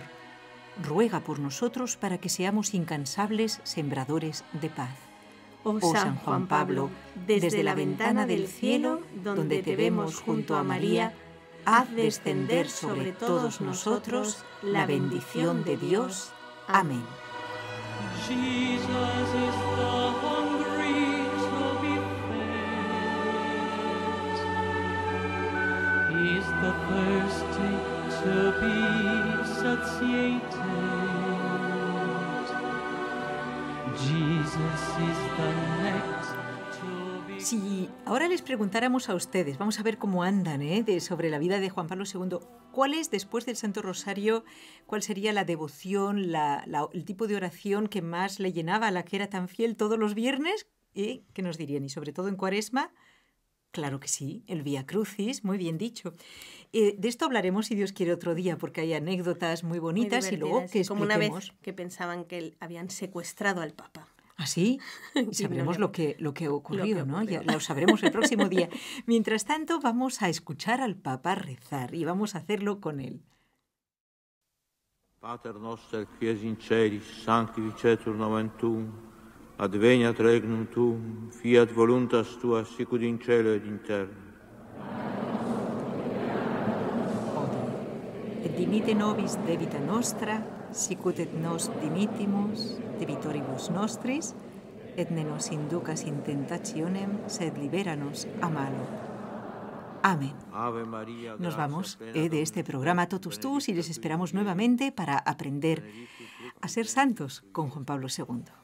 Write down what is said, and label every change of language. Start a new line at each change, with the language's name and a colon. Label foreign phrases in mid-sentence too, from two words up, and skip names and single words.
Spanish: Ruega por nosotros para que seamos incansables sembradores de paz. Oh San Juan Pablo, desde la ventana del cielo, donde te vemos junto a María, haz descender sobre todos nosotros la bendición de Dios. Amén.
English: He's the thirsty to be satiated. Jesus is the next to be...
Spanish: Si ahora les preguntáramos a ustedes, vamos a ver cómo andan sobre la vida de Juan Pablo II, ¿cuál es, después del Santo Rosario, cuál sería la devoción, el tipo de oración que más le llenaba, a la que era tan fiel todos los viernes? ¿Qué nos dirían? Y sobre todo en Cuaresma. Claro que sí, el Vía Crucis, muy bien dicho. De esto hablaremos, si Dios quiere, otro día, porque hay anécdotas muy bonitas y luego que expliquemos. Como una vez que pensaban que habían secuestrado al Papa. ¿Ah, sí? Sabremos lo que ocurrió, ¿no? Ya lo sabremos el próximo día. Mientras tanto, vamos a escuchar al Papa rezar y vamos a hacerlo con él.
Latin: Pater noster, qui es in celis, sanctificetur nomen tuum. Adveniat regnum tuum, fiat voluntas tua, sicut in cielo ed in terra. Et dimite nobis debita nostra, sicut et nos dimittimus debitoribus nostris, et ne nos inducas in tentationem, sed liberanos a malo.
Spanish: Amén.
Latin: Ave María,
Spanish: Nos vamos de este programa Totus Tus y les esperamos nuevamente para aprender a ser santos con Juan Pablo II.